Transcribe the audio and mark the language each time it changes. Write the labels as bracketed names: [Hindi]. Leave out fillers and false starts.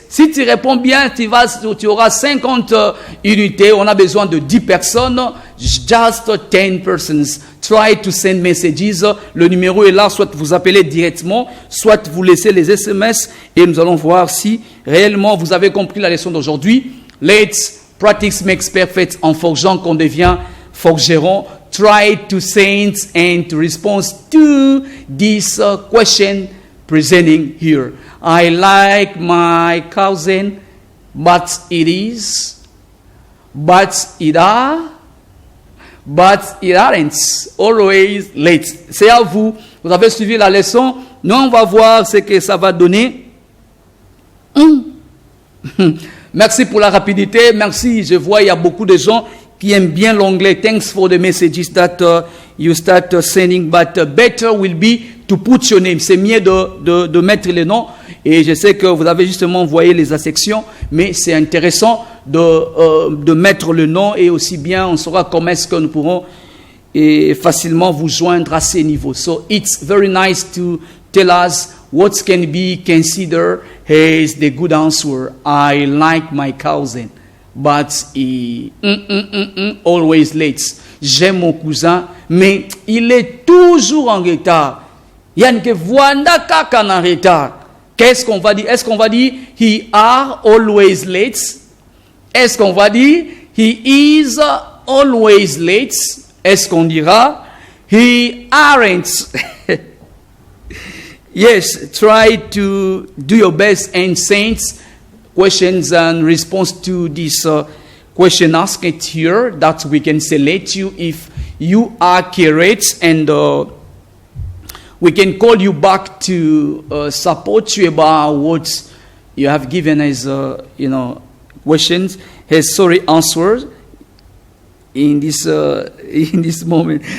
[French] Si tu réponds bien, tu auras 50 unités. On a besoin de 10 personnes. [English] Just 10 persons. Try to send messages. [French] Le numéro est là. Soit vous appelez directement, soit vous laissez les SMS. Et nous allons voir si réellement vous avez compris la leçon d'aujourd'hui. [English] Let's practice makes perfect. [French] En forgeant qu'on devient forgeron. [English] Try to send and to respond to this question presenting here. I like my cousin, but it aren't always late. [French] C'est à vous. Vous avez suivi la leçon. Nous, on va voir ce que ça va donner. Merci pour la rapidité. Merci. Je vois, il y a beaucoup de gens qui aiment bien l'anglais. [English] Thanks for the messages that you start sending. But better will be to put your name. [French] C'est mieux de mettre les noms. Et je sais que vous avez justement envoyé les sections, mais c'est intéressant de mettre le nom et aussi bien on saura comment est-ce que nous pourrons et facilement vous joindre à ces niveaux. [English] So it's very nice to tell us what can be considered as the good answer. I like my cousin, but he always late. [French] J'aime mon cousin, mais il est toujours en retard. Yann que voanda kaka en retard. Qu'est-ce qu'on va dire? Est-ce qu'on va dire [English] he are always late? [French] Est-ce qu'on va dire [English] he is always late? [French] Est-ce qu'on dira [English] he aren't? Yes, try to do your best and send questions and response to this question asked here that we can select you if you are correct, and we can call you back to support you about what you have given as questions, as answers in this moment.